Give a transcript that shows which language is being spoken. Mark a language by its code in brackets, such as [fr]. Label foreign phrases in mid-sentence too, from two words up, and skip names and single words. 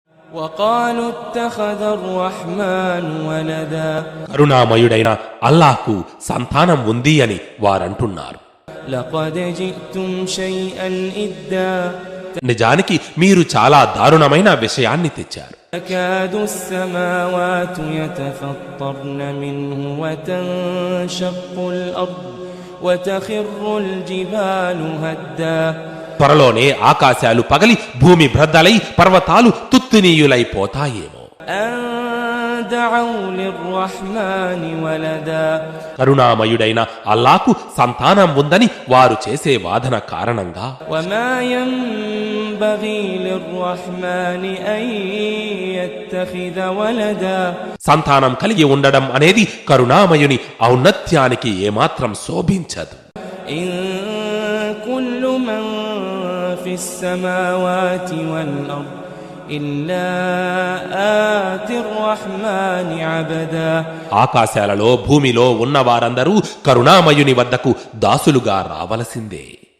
[ar] وقالوا اتخذ الرحمن ولدا [te] కరుణామయుడైన అల్లాహ్కు సంతానం ఉంది అని వారంటున్నారు. [ar] لقد جئتم شيئا إدا [te] నిజానికి మీరు చాలా దారుణమైన విషయాన్ని తెచ్చారు. [ar] تكاد السماوات يتفطرن منه وتنشق الأرض وتخر الجبال هدا [te] త్వరలోనే ఆకాశాలు పగలి భూమి భ్రద్దలై పర్వతాలు తుత్తినీయులైపోతాయేమో. [ar] دعوا للرحمن ولدا [te] కరుణామయుడైన అల్లాహ్కు సంతానం ఉందని వారు చేసే వాదన కారణంగా [ar] وما ينبغي للرحمن أن يتخذ ولدا [te] సంతానం కలిగి ఉండడం అనేది కరుణామయుని ఔన్నత్యానికి ఏమాత్రం శోభించదు. [ar] إن كل من في السماوات والأرض إلا آتي الرحمن عبدا [te] ఆకాశాలలో భూమిలో ఉన్న వారందరూ కరుణామయుని వద్దకు దాసులుగా రావలసిందే.